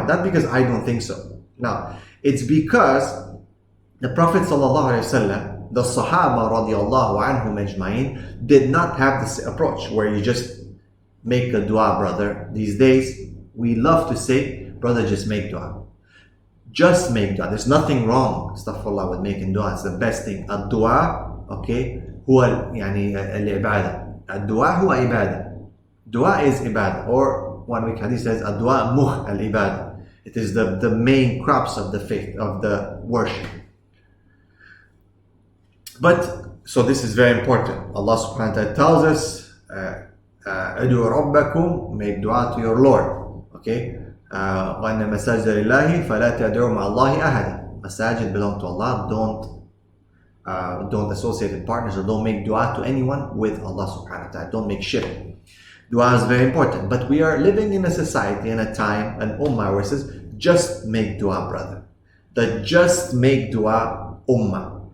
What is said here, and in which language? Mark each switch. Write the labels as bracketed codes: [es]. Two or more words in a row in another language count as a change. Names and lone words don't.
[en] Not because I don't think so. No, it's because the Prophet ﷺ, the Sahaba [ar] رضي الله عنهم أجمعين, [en] did not have this approach where you just make a dua, brother. These days, we love to say, brother, just make dua. Just make dua. There's nothing wrong, astaghfirullah, with making dua. It's the best thing. [ar] الدعاء, okay, هو العبادة. الدعاء هو العبادة. Dua is ibadah. [en] Or one week hadith says, [ar] الدعاء مخ العبادة. [en] It is the main crops of the faith, of the worship. But, so this is very important. Allah [ar] سبحانه وتعالى [en] tells us, [ar] ادعوا ربكم, [en] make dua to your Lord. Okay? [ar] وَأَنَّ مَسَاجِدَ لِلَّهِ فَلَا تَدْعُوا مَعَ اللَّهِ أَحَدًا. [en] Masajid belong to Allah. Don't associate with partners, or don't make dua to anyone with Allah [ar] سبحانه وتعالى. [en] Don't make shirk. Dua is very important. But we are living in a society, in a time, an ummah where it says, just make dua, brother. The just make dua ummah.